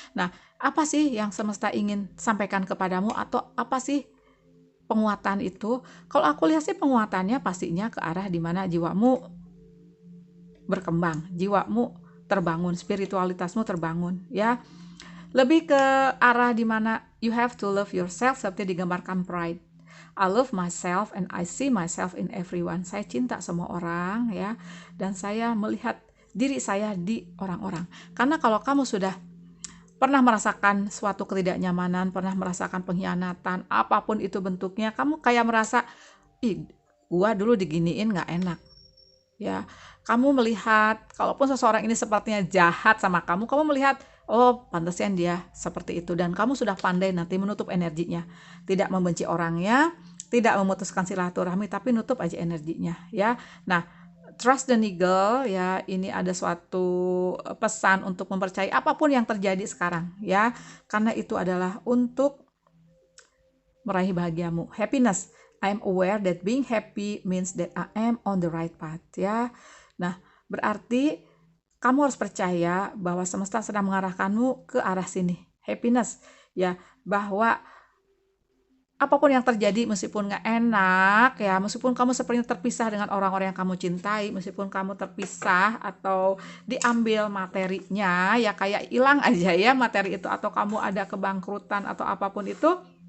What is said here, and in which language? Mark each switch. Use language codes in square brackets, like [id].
[id] Nah, apa sih yang semesta ingin sampaikan kepadamu, atau apa sih penguatan itu? Kalau aku lihat sih penguatannya pastinya ke arah di mana jiwamu berkembang, jiwamu terbangun, spiritualitasmu terbangun ya. Lebih ke arah dimana [en] you have to love yourself, [id] seperti digambarkan Pride. [en] I love myself and I see myself in everyone. [id] Saya cinta semua orang ya, dan saya melihat diri saya di orang-orang. Karena kalau kamu sudah pernah merasakan suatu ketidaknyamanan, pernah merasakan pengkhianatan, apapun itu bentuknya, kamu kayak merasa, ih, gua dulu diginiin gak enak. Ya, kamu melihat, kalaupun seseorang ini sepertinya jahat sama kamu, kamu melihat, oh, pantasnya dia seperti itu, dan kamu sudah pandai nanti menutup energinya, tidak membenci orangnya, tidak memutuskan silaturahmi, tapi nutup aja energinya, ya. Nah, [en] trust the niggle, [id] ya, ini ada suatu pesan untuk mempercayai apapun yang terjadi sekarang, ya, karena itu adalah untuk meraih bahagiamu, happiness. [en] I am aware that being happy means that I am on the right path ya. [id] Nah, berarti kamu harus percaya bahwa semesta sedang mengarahkanmu ke arah sini, happiness ya, bahwa apapun yang terjadi, meskipun nggak enak ya, meskipun kamu sepertinya terpisah dengan orang-orang yang kamu cintai, meskipun kamu terpisah atau diambil materinya ya, kayak hilang aja ya materi itu, atau kamu ada kebangkrutan atau apapun itu.